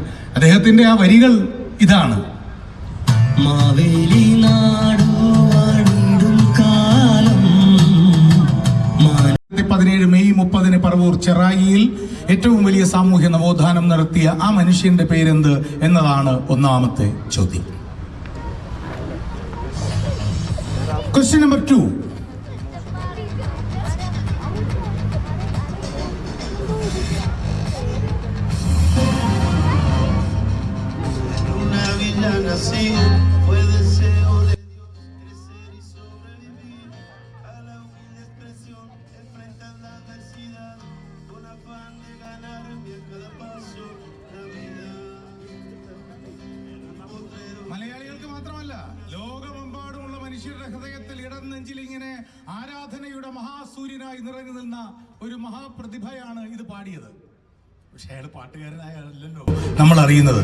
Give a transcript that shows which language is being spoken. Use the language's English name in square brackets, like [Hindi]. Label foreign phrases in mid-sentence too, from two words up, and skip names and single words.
[Malayalam] അദ്ദേഹത്തിന്റെ ആ വരികൾ ഇതാണ്: 17 മെയ് 30 പറവൂർ ചെറായിയിൽ ഏറ്റവും വലിയ സാമൂഹ്യ നവോത്ഥാനം നടത്തിയ ആ മനുഷ്യന്റെ പേരെന്ത് എന്നതാണ് ഒന്നാമത്തെ ചോദ്യം. [English] question number 2. [Spanish] Fue deseo de Dios crecer y sobrevivir a la humilde expresión, enfrentar la adversidad con afán de ganar a cada paso la vida. [Malayalam] മലയാളികൾക്ക് മാത്രമല്ല, ലോകമെമ്പാടുമുള്ള മനുഷ്യരുടെ ഹൃദയത്തിൽ ഇടം നെഞ്ചിൽ ഇങ്ങനെ ആരാധനയുടെ മഹാസൂര്യനായി നിറഞ്ഞു നിന്ന ഒരു മഹാപ്രതിഭയാണ് ഇത് പാടിയത്. പക്ഷെ അയാൾ പാട്ടുകാരനായല്ലോ നമ്മൾ അറിയുന്നത്.